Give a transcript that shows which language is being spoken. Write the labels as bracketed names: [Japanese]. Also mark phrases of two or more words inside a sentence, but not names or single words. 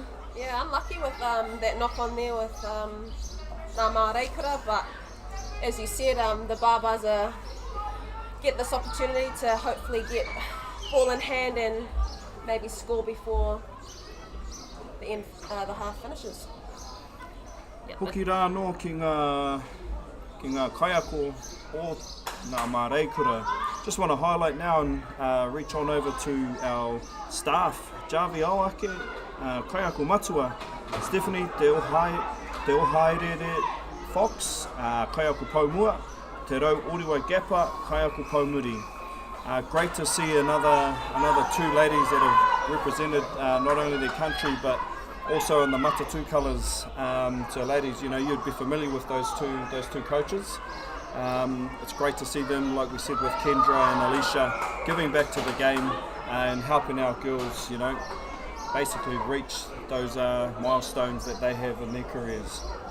[English] Yeah, unlucky with that knock on there with Ngā Māreikura, but as you said, the Barbars get this opportunity to hopefully get ball in hand and maybe score before the end, the half finishes. Yep, [Māori] Hoki rā no ki ngā kaiako o Ngā Māreikura. [English] Just want to highlight now and reach on over to our staff. Javi Awake, [Māori] kaiako matua, Stephanie Te Ohaerere Fox, kaiako paumua, Te Rau Oriwa Gapa, kaiako paumuri. [English] Great to see another two ladies that have represented not only their country but also in the Matatu colours. So ladies, you'd be familiar with those two coaches. It's great to see them, like we said with Kendra and Alicia, giving back to the game and helping our girls, basically reach those milestones that they have in their careers.